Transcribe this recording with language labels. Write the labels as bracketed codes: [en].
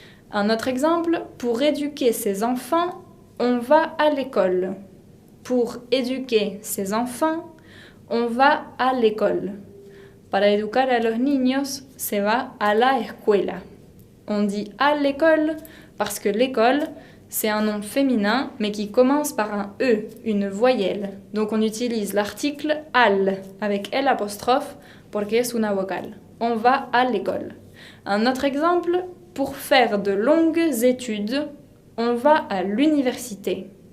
[fr] Un autre exemple, pour éduquer ses enfants, on va à l'école. Pour éduquer ses enfants, on va à l'école. [es] Para educar a los niños, se va a la escuela. [fr] On dit à l'école parce que l'école, c'est un nom féminin, mais qui commence par un E, une voyelle. Donc on utilise l'article al avec L apostrophe [es] porque es una vocal. [fr] On va à l'école. Un autre exemple, pour faire de longues études, on va à l'université.